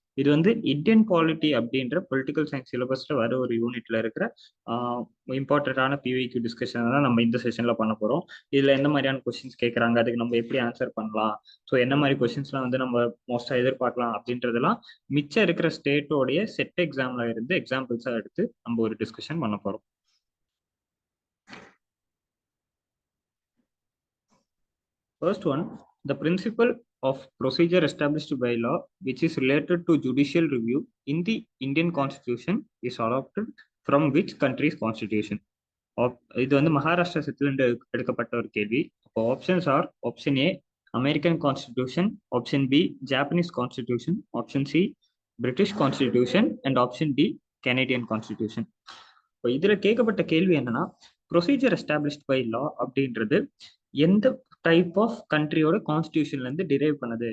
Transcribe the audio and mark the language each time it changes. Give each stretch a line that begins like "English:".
Tamil: இது வந்து Indian polity அப்படின்ற பொலிட்டிக்கல் சயின்ஸ் சிலபஸில் வர ஒரு யூனிட்ல இருக்கிற இம்பார்ட்டண்ட்டான பிவைக்யூ டிஸ்கஷன் தான் நம்ம இந்த செஷனில் பண்ண போகிறோம். இதில் எந்த மாதிரியான கொஸ்டின்ஸ் கேட்குறாங்க, அதுக்கு நம்ம எப்படி ஆன்சர் பண்ணலாம், ஸோ என்ன மாதிரி கொஸ்டின்ஸ்லாம் வந்து நம்ம மோஸ்ட்டாக எதிர்பார்க்கலாம் அப்படின்றதெல்லாம் மிச்சம் இருக்கிற ஸ்டேட்டோடைய செட் எக்ஸாம்ல இருந்து எக்ஸாம்பிள்ஸா எடுத்து நம்ம ஒரு டிஸ்கஷன் பண்ண போறோம்.
English: First one, the principle of procedure established by law which is related to judicial review in the Indian constitution is adopted from which country's constitution?
Tamil: இது வந்து மகாராஷ்டிரா செட்டிலிருந்து எடுக்கப்பட்ட ஒரு கேள்வி. அப்போ options are: option A American constitution, option B Japanese constitution, option C British constitution and option D Canadian constitution. இப்போ இதுல கேட்கப்பட்ட கேள்வி என்னன்னா, ப்ரொசீஜர் எஸ்டாப்ளிஷ்ட் பை லா அப்படின்றது எந்த டைப் ஆஃப் கண்ட்ரியோட கான்ஸ்டியூஷன்ல இருந்து டிரைவ் பண்ணுது.